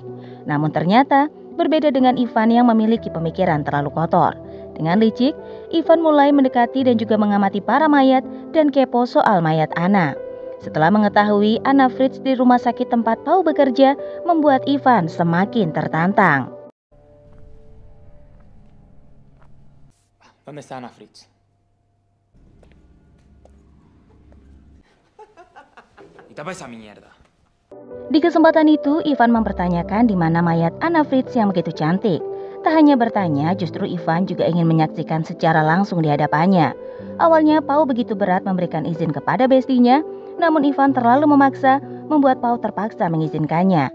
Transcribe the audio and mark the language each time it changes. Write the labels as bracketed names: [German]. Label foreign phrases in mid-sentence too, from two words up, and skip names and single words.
[Indonesian] Namun ternyata berbeda dengan Ivan yang memiliki pemikiran terlalu kotor. Dengan licik, Ivan mulai mendekati dan juga mengamati para mayat dan kepo soal mayat Anna. Setelah mengetahui Anna Fritz di rumah sakit tempat Pau bekerja, membuat Ivan semakin tertantang. [Spanish] ¿Dónde está Anna Fritz? Y tapa esa mierda. [Indonesian] Di kesempatan itu, Ivan mempertanyakan di mana mayat Anna Fritz yang begitu cantik. Tak hanya bertanya, justru Ivan juga ingin menyaksikan secara langsung di hadapannya. Awalnya Pau begitu berat memberikan izin kepada bestinya, namun Ivan terlalu memaksa, membuat Pau terpaksa mengizinkannya.